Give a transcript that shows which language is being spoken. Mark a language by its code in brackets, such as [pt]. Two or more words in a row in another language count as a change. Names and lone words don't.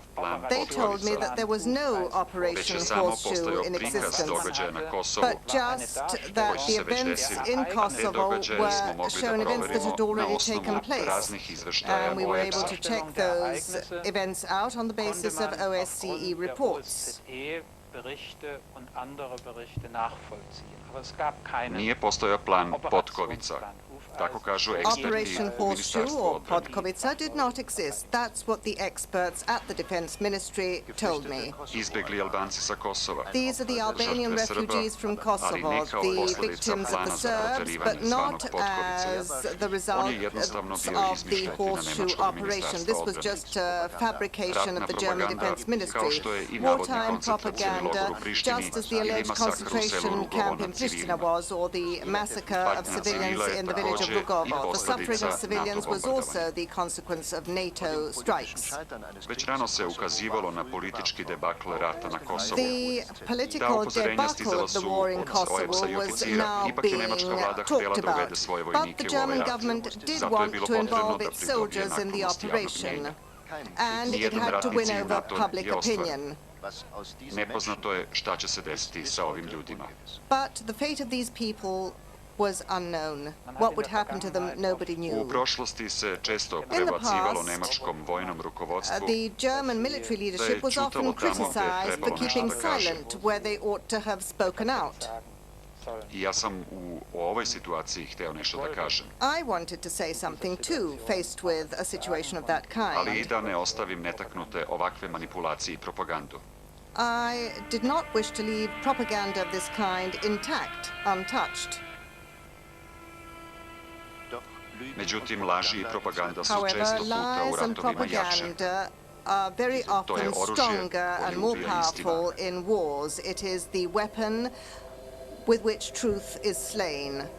[en] They told me that there was no Operation Horseshoe in existence, but just that the events in Kosovo were shown events that had already taken place. And we were able to check those events out on the basis of OSCE reports. [sr] Nije postojao plan Potkovica. Tako kažu [en] Operation Horseshoe or Podgorica did not exist. That's what the experts at the Defense Ministry told me. [sr] Izbjegli Albanci sa Kosova. [en] These are the Albanian refugees from Kosovo, the victims of the Serbs, but not as the result of the Horseshoe operation. This was just a fabrication of the German Defense Ministry. Wartime propaganda, just as the alleged concentration camp in Pristina was, or the massacre of civilians in the village of Lugovo. The suffering of civilians was also the consequence of NATO strikes. [sr] Već rano se ukazivalo na politički debakl rata na Kosovu. [en] The political debacle of the war in Kosovo was now being talked about, but the German government did want to involve its soldiers in the operation, and it had to win over public opinion. [sr] Nepoznato je šta će se desiti sa ovim ljudima. [en] But the fate of these people was unknown. What would happen to them, nobody knew. [sr] U prošlosti se često prebacivalo nemačkom vojnom rukovodstvu. [en] The German military leadership was often criticized for keeping silent where they ought to have spoken out. [sr] I ja sam u ovoj situaciji hteo nešto da kažem. [en] I wanted to say something too, faced with a situation of that [sr] Ali i [en] kind. [sr] da ne ostavim netaknute ovakve manipulacije i propagandu. [en] I did not wish to leave propaganda of this kind intact, untouched. [sr] Međutim, laži i propaganda su [en] However, [sr] često puta u [en] lies and [sr] ratovima jače. [en] propaganda are very often stronger and more powerful in wars. It is the weapon with which truth is slain.